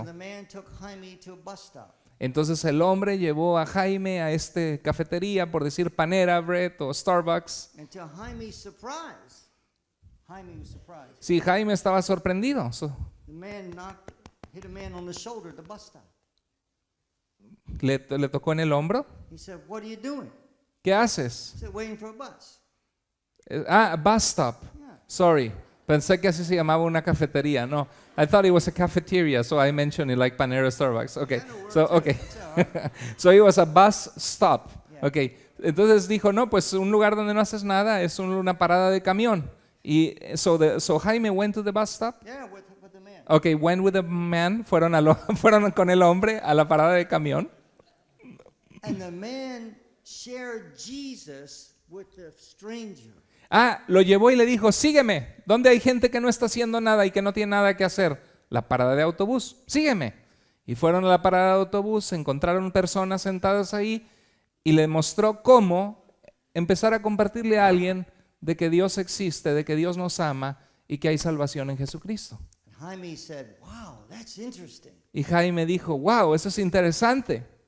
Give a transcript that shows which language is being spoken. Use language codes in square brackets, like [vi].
[en] So the man took Jaime to a bus stop. [es] Entonces el hombre llevó a Jaime a esta cafetería, por decir Panera Bread o Starbucks. [en] And to Jaime's surprise, Jaime was surprised. [es] Sí, Jaime estaba sorprendido. [en] The man hit a man on the shoulder at the bus stop. [es] Le tocó en el hombro. [en] He said, "What are you doing?" [es] ¿Qué haces? [en] He said, "Waiting for a bus." Bus stop. Yeah. Sorry. [es] Pensé que así se llamaba una cafetería. [en] No, I thought it was a cafeteria, so I mentioned it like Panera Starbucks. Okay, so okay. So it was a bus stop. Yeah. Okay. [es] Entonces dijo, no, pues un lugar donde no haces nada es una parada de camión. [en] Y so Jaime went to the bus stop. Yeah, with the man. Okay, went with the man. [es] Fueron con el hombre a la parada de camión. [en] And the man shared Jesus with the stranger. [es] Lo llevó y le dijo, sígueme. ¿Dónde hay gente que no está haciendo nada y que no tiene nada que hacer? La parada de autobús. Sígueme. Y fueron a la parada de autobús, encontraron personas sentadas ahí y le mostró cómo empezar a compartirle a alguien de que Dios existe, de que Dios nos ama y que hay salvación en Jesucristo. [en] Jaime said, "Wow, that's interesting." [es] Y Jaime dijo, wow, eso es interesante.